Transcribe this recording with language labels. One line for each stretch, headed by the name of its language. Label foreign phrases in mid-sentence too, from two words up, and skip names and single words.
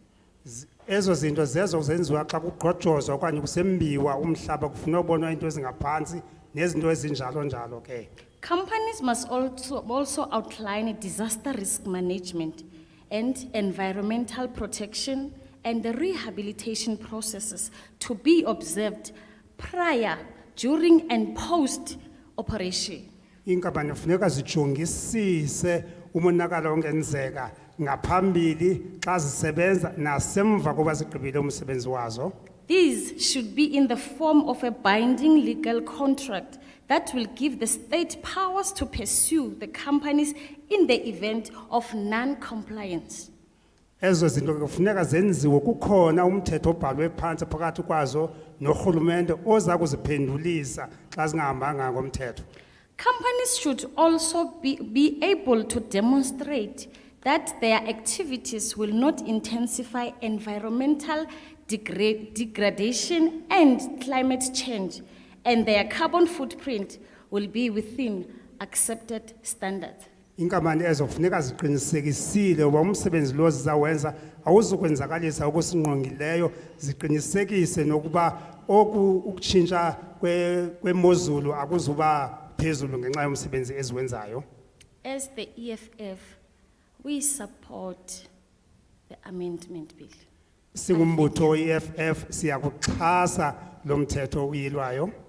Xhosa: Ezo zinto zezo zenziwa xa kugqojozwa okanye kusembiwa umhlaba kufuna ubonwa into ezingaphantsi nezinto ezinjalo njalo ke.
English: Companies must also outline disaster risk management and environmental protection and the rehabilitation processes to be observed prior, during, and post-operation.
Xhosa: Inkampani kufuneka zijongisise umonakalo ongenzeka ngaphambili xa zisebenza nasemva koba zigqibile umsebenzi wazo.
English: These should be in the form of a binding legal contract that will give the state powers to pursue the companies in the event of non-compliance.
Xhosa: Ezo zinto kufuneka zenziwe kukhona umthetho obhalwe phansi phakathi kwazo norhulumente oza kuziphendulisa xa zingahambanga ngomthetho.
English: Companies should also be able to demonstrate that their activities will not intensify environmental degradation and climate change, and their carbon footprint will be within accepted standards.
Xhosa: Inkampani ezo kufuneka ziqinisekisile uba umsebenzi lo zizawenza awuzukwenzakalisa okusingqongileyo, ziqinisekise nokuba ukutshintsha kwemozulu akuzuba phezulu ngenxa yomsebenzi eziwenzayo.
English: As the EFF, we support the amendment bill.
Xhosa: Singumbutho EFF siyakuxhasa lo mthetho uyilwayo.